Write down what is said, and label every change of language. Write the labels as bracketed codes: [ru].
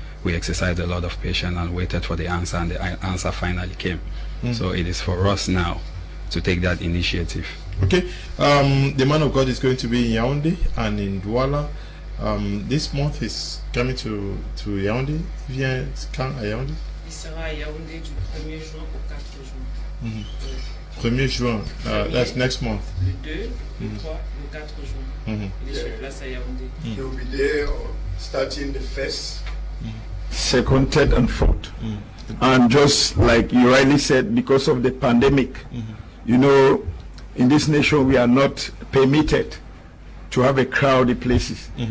[en] We exercised a lot of patience and waited for the answer, and the answer finally came. So it is for us now to take that initiative. Okay, the man of God is going to be in Yaoundé and in Douala. This month is coming to Yaoundé. [fr] Il vient quand à Yaoundé? Il sera à Yaoundé du 1er juin au 4 juin. 1er juin, [en] that's next month. [fr] Le 2, le 3, le 4 juin. Il est sur place à Yaoundé. [en] He will be there starting the first, second, third, and fourth. And just like you rightly said, because of the pandemic, you know, in this nation we are not permitted to have a crowded places.